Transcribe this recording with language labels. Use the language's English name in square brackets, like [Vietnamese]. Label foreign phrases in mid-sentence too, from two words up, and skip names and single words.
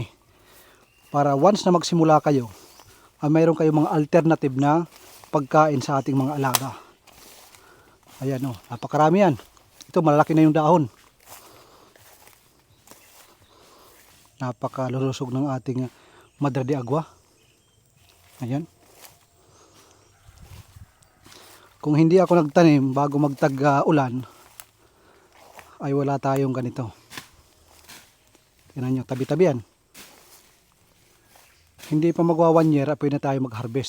[Filipino] Para once na magsimula kayo, mayroon kayong mga alternative na pagkain sa ating mga alaga. Ayan napakarami yan. Ito malalaki na yung dahon. Napakalulusog ng ating madre de agua. Ayan. Kung hindi ako nagtanim bago magtag-ulan, ay wala tayong ganito. Tingnan nyo, tabi-tabi yan. Hindi pa magwa 1 year, pwede na tayo mag-harvest.